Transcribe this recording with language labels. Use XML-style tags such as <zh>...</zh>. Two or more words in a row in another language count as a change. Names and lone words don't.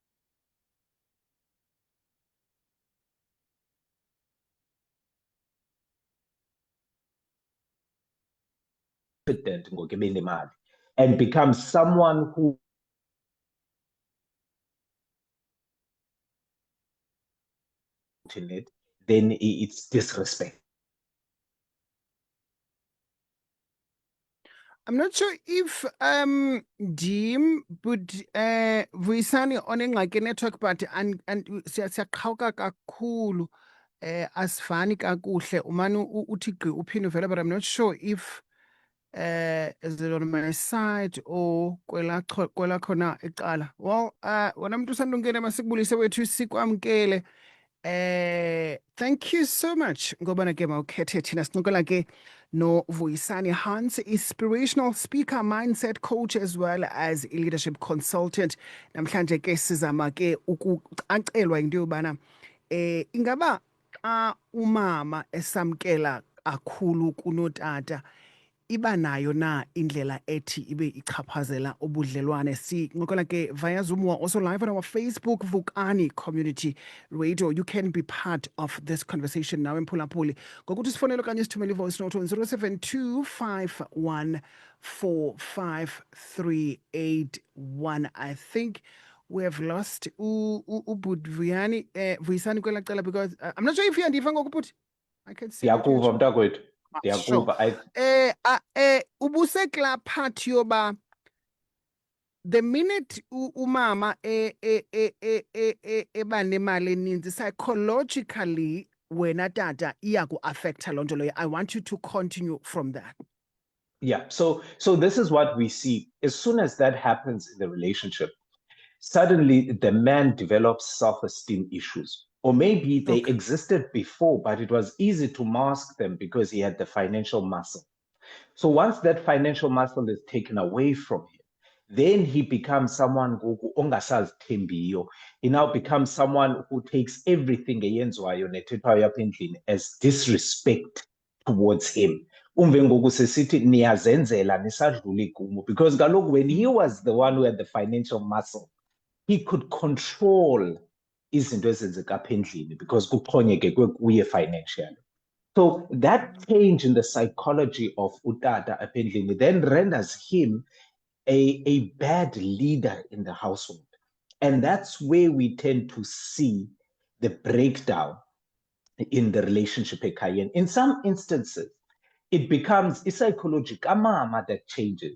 <en>and becomes someone who in it, then it's disrespect. I'm not sure if Jim would Vuyisani on like a network, but and</en> <xh>siyaqhawuka kakhulu asifani kakuhle umane uthi gqi uphinde uvela,</xh> <en>but I'm not sure if is it on my side or</en> <xh>kwela khona icala. Well, wena mntu usandungena masikubulise wethu sikwamkele.</xh> <en>Thank you so much</en> <xh>ngobana ke mawukhethe thina sincokola ke no</xh> <en>Vuyisani Hans, inspirational speaker, mindset coach, as well as a leadership consultant.</en> <xh>Namhlanje ke sizama ke ukucacelwa into yobana ingaba xa umama esamkela kakhulu kunotata iba nayo na indlela ethi ibe ichaphazela ubudlelwane. Sincokola ke via Zoom.</xh> <en>We're also live on our Facebook Vukani Community Radio. You can be part of this conversation now.</en> <xh>Mphulaphuli ngokuthi sifonele okanye sithumele</xh> <en>voice note on</en> <xh>0725145381.</xh> <en>I think we have lost Vuyisani</en> <xh>kwela cala,</xh> <en>because I'm not sure if you</en> <xh>andiva ngokubhuti.</xh> <en>I can see</en> <xh>Ndiyakuva mntakwethu.</xh> <en>Sure.</en> <xh>Ubusekla part yoba</xh> <en>the minute</en> <xh>umama eba nemali eninzi, psychologically wena tata iyaku affecta loo nto leyo.</xh> <en>I want you to continue from that. Yeah, so this is what we see. As soon as that happens in the relationship, suddenly the man develops self-esteem issues. Or maybe they existed before, but it was easy to mask them because he had the financial muscle. So once that financial muscle is taken away from him, then he becomes someone who ongasazithembiyo. He now becomes someone who takes everything as disrespect towards him. Because when he was the one who had the financial muscle, he could control</en> <xh>izinto ezenzeka apha endlini</xh> <en>because</en> <xh>kuxhonyekekwe kuye</xh> <en>financially. So that change in the psychology of</en> <xh>utata apha endlini</xh> <en>then renders him a bad leader in the household. And that's where we tend to see the breakdown in the relationship ekhayeni. In some instances, it becomes a psychological mama that changes.</en>